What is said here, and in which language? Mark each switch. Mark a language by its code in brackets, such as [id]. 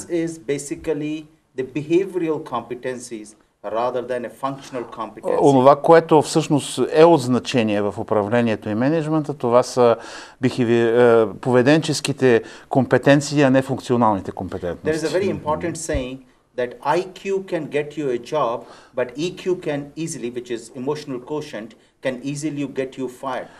[en] What matters is basically the behavioral competencies rather than a functional competence. [bg] Онова, което всъщност е от значение в управлението и менеджмента, това са поведенческите компетенции, а не функционалните компетентности. [en] There is a very important saying that IQ can get you a job, but EQ can easily, which is emotional quotient, can easily get you fired.